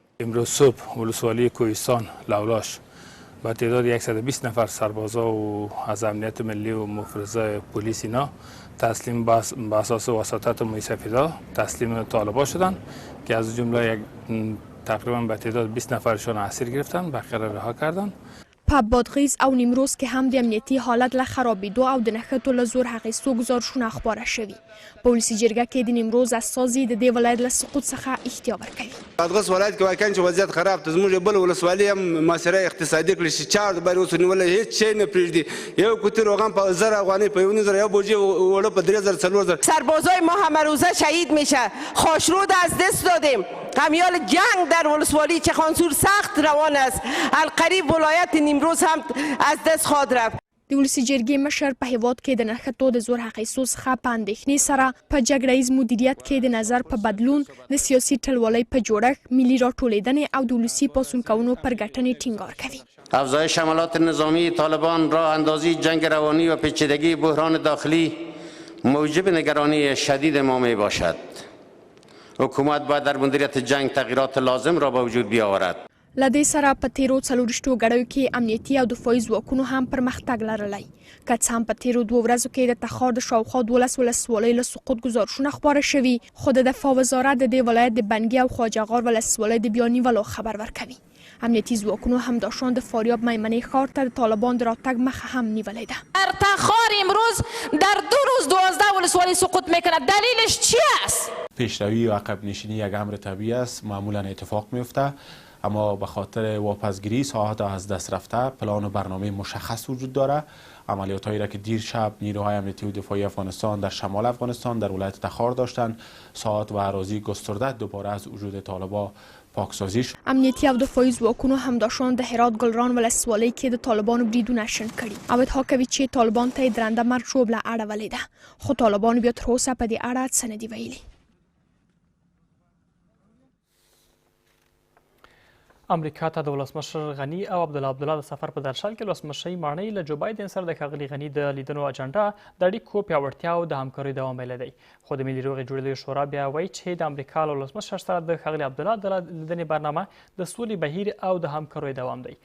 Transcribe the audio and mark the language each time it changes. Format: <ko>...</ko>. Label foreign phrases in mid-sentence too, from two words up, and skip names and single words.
<fa>امروز صبح ولسوالی کوهستان لولاش با تعداد 120 نفر سربازا و از امنیت ملی و مفرزه پلیس اینا تسلیم به اساس وساطت موسفیدا تسلیم طالبان شدن که از جمله تقریبا به تعداد 20 نفرشان اسیر گرفتن، بقیه را رها کردن.</fa> <ps>په بادغیس او نیمروز کې هم د امنیتي حالت له خرابېدو او د نښتو له زور اخیستو ګزارشونه خپاره شوي. په ولسي جرګه کې د نیمروز استازي د دې ولایت له سقوط څخه احتیا ورکوي. بادغیس ولایت کې واقعا چې وضعیت خراب ته زموږ بل ولسوالي هم محاصره اقتصادي کړې چې چار د بر اوس نیولې هیڅ شی نه پرېږدي. یو کوتي روغن په 1000 افغانۍ په 1000 یو بوجي وړه په 3000 4000.</ps> <fa>سربازای ما همه روزه شهید میشه. خاشرود از دست دادیم. قمیال جنگ در ولسوالی چخانسور سخت روان است. القریب ولایت نیمروز هم از دست خواهد رفت.</fa> <ps>د ولسي جرګې مشر په هیواد کې د نښتو د زور اخیستو څخه په اندېښنې سره په جګړه ییز مدیریت کې د نظر په بدلون، د سیاسي ټلوالۍ په جوړښت، ملي راټولېدنې او د ولسي پاڅون کوونکو پر ګټنې ټینګار کوي.</ps> <fa>افزایش حملات نظامی طالبان، راه اندازی جنگ روانی و پیچیدگی بحران داخلی موجب نگرانی شدید ما می باشد. حکومت باید در مدیریت جنگ تغییرات لازم را به وجود بیاورد.</fa> <ps>له دې سره په تیرو 40 غړیو کې امنیتي او دفاعي ځواکونو هم پرمختګ لرلی. که څه هم په تیرو 2 ورځو کې د تخار د شاوخوا 12 ولسوالیو له سقوط ګزارشونه خپاره شوي، خو د دفاع وزارت د دې ولایت د بنګي او خواجهغار ولسوالۍ د بیا نیولو خبر ورکوي. امنیتي ځواکونو همداشان د فاریاب میمنې ښار ته د طالبان د راتګ مخه هم نیولې ده.</ps> <fa>در تخار امروز در 2 روز 12 ولسوالی سقوط میکنه. دلیلش چی است؟ پیشروی و عقب نشینی یک امر طبیعی است، معمولا اتفاق میفته. اما به خاطر واپسگیری ساحات از دست رفته پلان و برنامه مشخص وجود داره. عملیات‌هایی را که دیر شب نیروهای امنیتی و دفاعی افغانستان در شمال افغانستان در ولایت تخار داشتند، ساحات و اراضی گسترده دوباره از وجود طالبان پاکسازی شد.</fa> <ps>امنیتي او دفاعي ځواکونو همداشان د هرات ګلران ولسوالۍ کې د طالبانو بریدونه شنډ کړي او ادعا کوي چې طالبان ته یې درنده مرګ ژوبله اړولې ده، خو طالبانو بیا تر اوسه په دې اړه څه نه دي ویلي. امریکا ته د ولسمشر غني او عبدالله د سفر په درشل کې ولسمشرۍ ماڼۍ له جو بایدن سره د ښاغلي غني د لیدنو اجنډا د اړیکو پیاوړتیا او د همکارۍ دوام ویلی دی، خو د ملي روغې جوړېدو شورا بیا وایي چې د امریکا له ولسمشر سره د ښاغلي عبدالله د لیدنې برنامه د سولې بهیر او د همکاریو دوام دی.</ps>